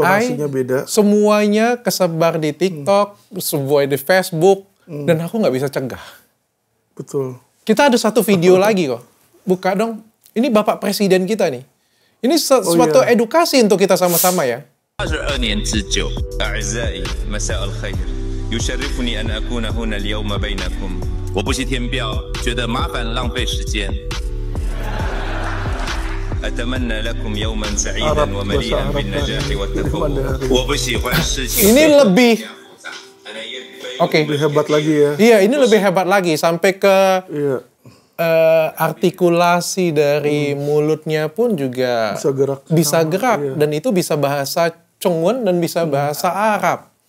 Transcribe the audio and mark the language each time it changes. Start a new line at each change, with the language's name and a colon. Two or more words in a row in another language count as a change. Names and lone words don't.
Indonesian: Intonasinya beda. Semuanya kesebar di TikTok, semuanya di Facebook, dan aku nggak bisa cegah. Betul. Kita ada satu video lagi kok. Buka dong. Ini Bapak Presiden kita nih. Ini suatu edukasi untuk kita sama-sama ya.
Chinese: 22 年之久
Arabic: أعزائي مساء الخير يشرفني أن أكون هنا اليوم بينكم
Chinese: 我不是填表觉得麻烦浪费时间
Arabic: أتمنى لكم يوما سعيدا ومليئا بالنجاح والتفوق
Chinese: 我不喜欢事情
Indonesian: Ini lebih Lebih hebat lagi ya. Iya, ini lebih hebat lagi sampai ke Iya. artikulasi dari mulutnya pun juga bisa gerak. Iya. Dan itu bisa bahasa Chongwon dan bisa bahasa Arab.